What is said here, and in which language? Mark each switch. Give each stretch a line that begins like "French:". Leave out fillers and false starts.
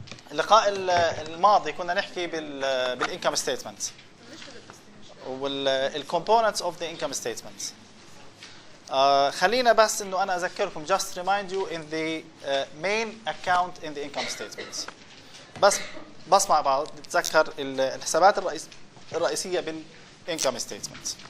Arabic: اللقاء الماضي كنا نحكي
English: بالانكم ستيتمنت والكومبوننتس of the income statement.
Arabic: خلينا بس انه انا اذكركم
English: just remind you in the main account in the income statement.
Arabic: بس مع بعض نتذكر الحسابات الرئيسيه
English: بالانكم ستيتمنت.